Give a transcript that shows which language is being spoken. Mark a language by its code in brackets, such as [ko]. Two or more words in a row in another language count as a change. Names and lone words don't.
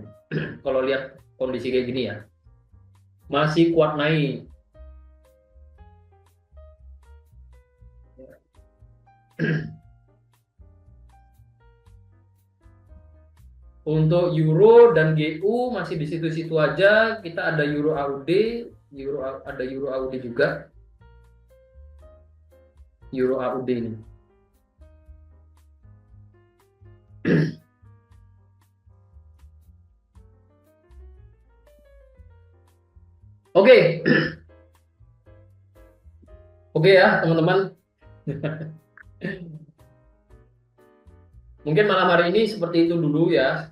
[id] Kalau lihat kondisi kayak gini ya, masih kuat naik. Untuk euro dan GU masih di situ-situ aja. Kita ada euro AUD, ada euro AUD juga. Euro AUD ini. Oke. Oke ya, teman-teman. Mungkin malam hari ini seperti itu dulu ya.